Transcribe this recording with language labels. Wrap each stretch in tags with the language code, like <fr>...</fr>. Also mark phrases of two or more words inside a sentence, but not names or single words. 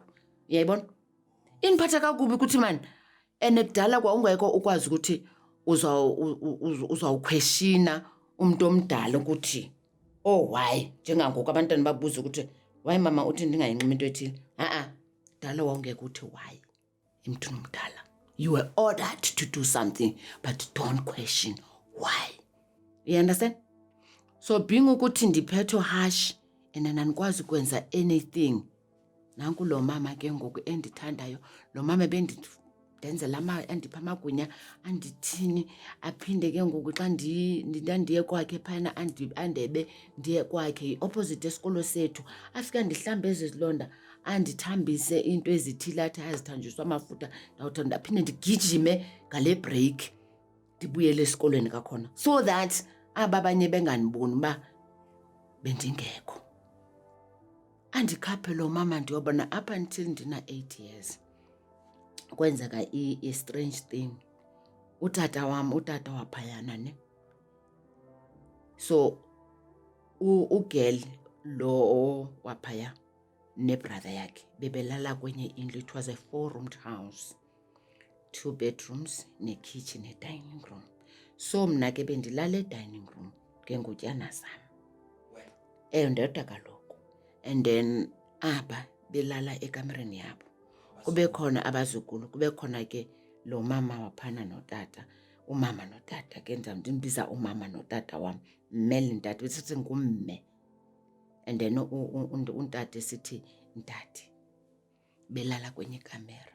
<xh>Uyayibona? Indiphatha kakubi ukuthi mani. And kudala kwa ungekho ukwazi ukuthi uzawukhweshina umntu omdala ukuthi, oh, why? Njengangoku abantwana babuza ukuthi, why mama uthi ndingayinximi into ethile? Dala wawungekho uthi why emntwini omdala.</xh> <en>You were ordered to do something, but don't question why. You understand? So being</en> <xh>ukuthi ndiphethwe</xh> <en>harsh and</en> <xh>andikwazi ukwenza</xh> <en>anything.</en> <xh>Nanku lo mama ke ngoku endithandayo, lo mama ndenzela andipha amagwinya andithini, aphinde ke ngoku xa ndandiye kwakhe phayana andebe ndiye kwakhe yi-opposite esikolo sethu, afike ndihlambe ezi zilonda andithambise into ezithile athi azithanjiswa amafutha, ndawuthi ndaphinde ndigijime ngale break ndibuyele esikolweni kakhona,</xh> <en>so that</en> <xh>aba abanye benganiboni uba bendingekho. Andikhaphe lo mama ndiyobona</xh> <en>up until</en> <xh>ndina 8 years kwenzeka</xh> <en>i-strange thing.</en> <xh>Utata waphayana ne. So ugirl lo waphaya nebrother yakhe bebelala kwenye indlu.</xh> <en>It was a 4-roomed house, 2 bedrooms ne-kitchen ne-dining room.</en> <xh>So mna ke bendilala e-dining room ngengutyana zam ndedwa kaloku,</xh> <en>and then</en> <xh>aba belala ekamereni yabo. Kube khona abazukulu, kube khona ke lo mama waphana notata, umama notata ke ndimbiza umama notata wam, mme nentata, besithi ngumme,</xh> <en>and then</en> <xh>untata esithi ntati, belala kwenye ikamera.</xh>